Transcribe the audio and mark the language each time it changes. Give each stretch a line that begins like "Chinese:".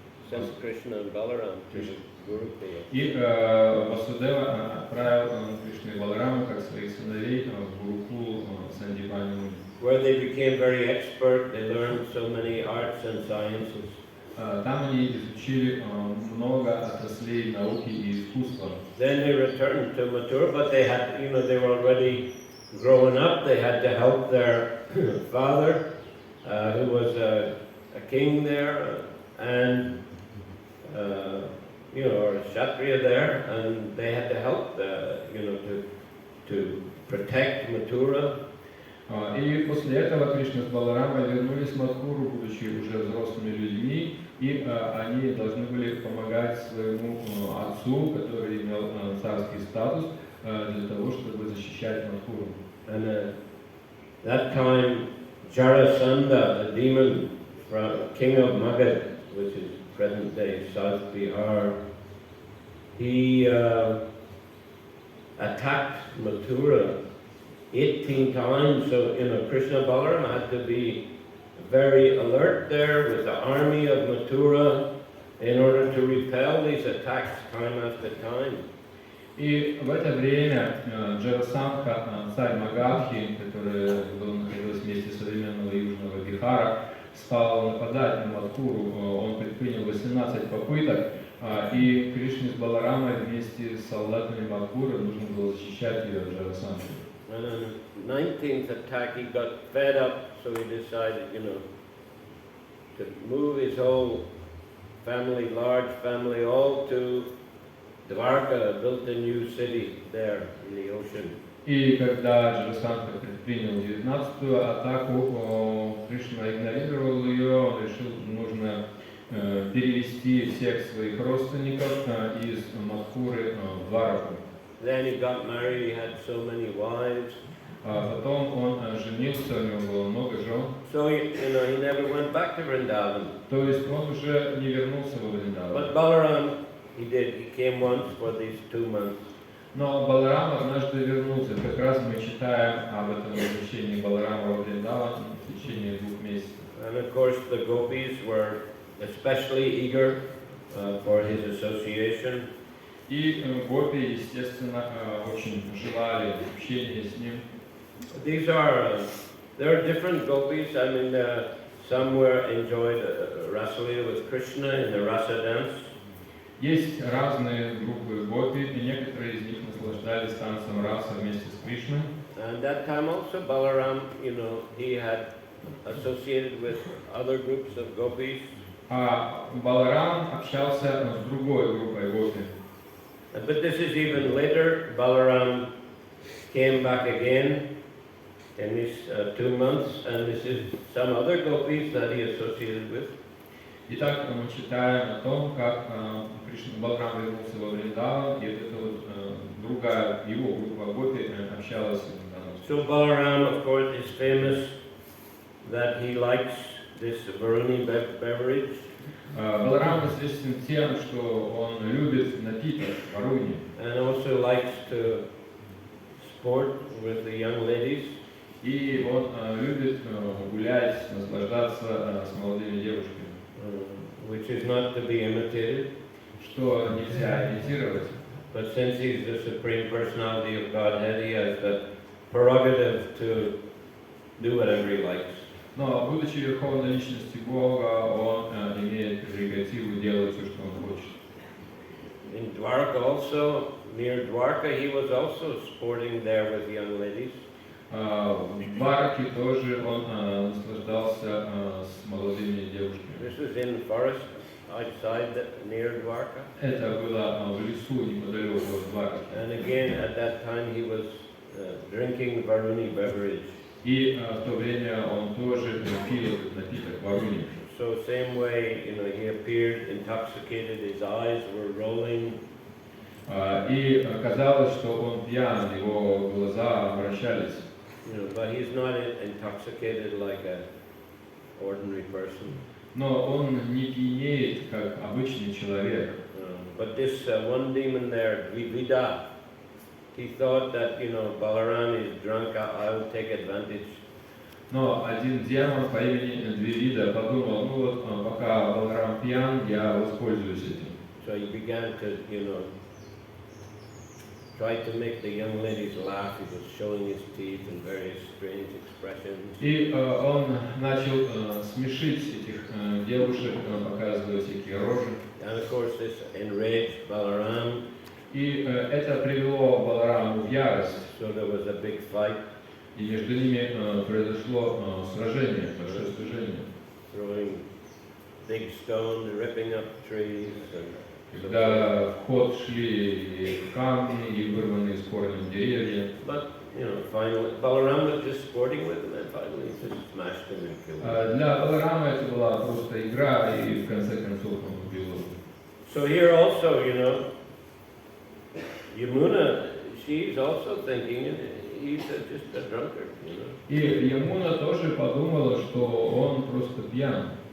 English: Sent Krishna and Balaram to the Gurukula.
Russian: И Васудева отправил Кришну и Баларама как своих сыновей в Гурукулу Сандипани Муни.
English: Where they became very expert, they learned so many arts and sciences.
Russian: Там они изучили много отраслей науки и искусства.
English: Then they returned to Mathura, but they had, they were already grown up. They had to help their father, who was a king there, and or a Kshatriya there, and they had to help, to protect Mathura.
Russian: И после этого Кришна с Баларамой вернулись в Мадхуру, будучи уже взрослыми людьми, и они должны были помогать своему отцу, который имел царский статус, для того, чтобы защищать Мадхуру.
English: And that time, Jarasandha, the demon, king of Magad, which is present-day South Bihar, he attacked Mathura 18 times. So, Krishna Balaram had to be very alert there with the army of Mathura in order to repel these attacks time after time.
Russian: И в это время Джарасандха, царь Магадхи, который находился вместе современного Южного Бихара, стал нападать на Мадхуру. Он предпринял 18 попыток, и Кришне с Баларамой вместе с солдатами Мадхуры нужно было защищать ее от Джарасандхи.
English: And on the 19th attack, he got fed up, so he decided, to move his whole family, large family, all to Dwarka, built a new city there in the ocean.
Russian: И когда Джарасандха предпринял 19-ю атаку, Кришна игнорировал ее, он решил, что нужно перевести всех своих родственников из Мадхуры в Двараку.
English: Then he got married, he had so many wives.
Russian: Потом он женился, у него было много жен.
English: So, he never went back to Vrindavan.
Russian: То есть он уже не вернулся во Вриндаван.
English: But Balaram, he did. He came once for these 2 months.
Russian: Но Баларам однажды вернулся. Как раз мы читаем об этом возвращении Баларама во Вриндаван в течение 2 месяцев.
English: And of course the gopis were especially eager for his association.
Russian: И гопи, естественно, очень желали общения с ним.
English: There are different gopis. I mean, some enjoyed Rasalila with Krishna in the Rasa dance.
Russian: Есть разные группы гопи, и некоторые из них наслаждались танцем раса вместе с Кришной.
English: And that time also Balaram, he had associated with other groups of gopis.
Russian: А Баларам общался с другой группой гопи.
English: But this is even later. Balaram came back again in these 2 months, and this is some other gopis that he associated with.
Russian: Итак, мы читаем о том, как Баларам вернулся во Вриндаван, и это вот другая его группа гопи общалась с ним.
English: So Balaram, of course, is famous that he likes this Varuni beverage.
Russian: Баларам известен тем, что он любит напиток Варуни.
English: And also likes to sport with the young ladies.
Russian: И он любит гулять, наслаждаться с молодыми девушками.
English: Which is not to be imitated.
Russian: Что нельзя имитировать.
English: But since he's the Supreme Personality of Godhead, he has the prerogative to do whatever he likes.
Russian: Но, будучи верховной личностью Бога, он имеет прерогативу делать все, что он хочет.
English: In Dwarka also, near Dwarka, he was also sporting there with young ladies.
Russian: В Двараке тоже он наслаждался с молодыми девушками.
English: This was in the forest outside, near Dwarka.
Russian: Это было в лесу неподалеку от Двараки.
English: And again, at that time, he was drinking Varuni beverage.
Russian: И в то время он тоже пил этот напиток Варуни.
English: So same way, he appeared intoxicated, his eyes were rolling.
Russian: И казалось, что он пьян, его глаза вращались.
English: But he's not intoxicated like an ordinary person.
Russian: Но он не пьянеет, как обычный человек.
English: But this one demon there, Dvivida, he thought that, Balaram is drunk, I'll take advantage.
Russian: Но один демон по имени Двивида подумал, пока Баларам пьян, я воспользуюсь этим.
English: So he began to, try to make the young ladies laugh. He was showing his teeth and various strange expressions.
Russian: И он начал смешить этих девушек, показывая всякие рожи.
English: And of course this enraged Balaram.
Russian: И это привело Балараму в ярость.
English: So there was a big fight.
Russian: И между ними произошло сражение, большое сражение.
English: Throwing big stones, ripping up trees.
Russian: Когда в ход шли камни и вырванные с корнем деревья.
English: But, finally, Balaram was just sporting with them, and finally he just smashed him and killed him.
Russian: Для Баларама это была просто игра, и в конце концов он убил его.
English: So here also, Yamuna, she's also thinking he's just a drunkard,
Russian: И Ямуна тоже подумала, что он просто пьян.